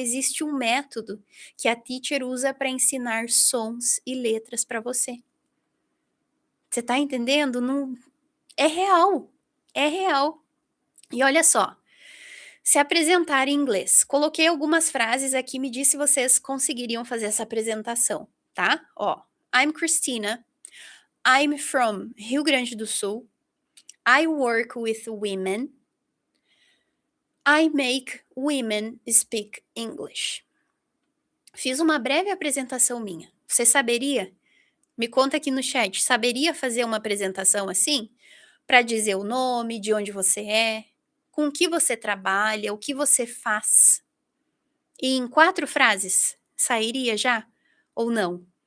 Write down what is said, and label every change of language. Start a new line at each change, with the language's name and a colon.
Portuguese: Existe um método que a teacher usa para ensinar sons e letras para você. Você está entendendo? Não, é real, é real. E olha só, se apresentar em inglês. Coloquei algumas frases aqui, me diz se vocês conseguiriam fazer essa apresentação, tá?
English: Ó, I'm Christina, I'm from Rio Grande do Sul, I work with women, I make women speak English.
Portuguese: Fiz uma breve apresentação minha. Você saberia? Me conta aqui no chat, saberia fazer uma apresentação assim? Para dizer o nome, de onde você é, com o que você trabalha, o que você faz. E em 4 frases, sairia já? Ou não?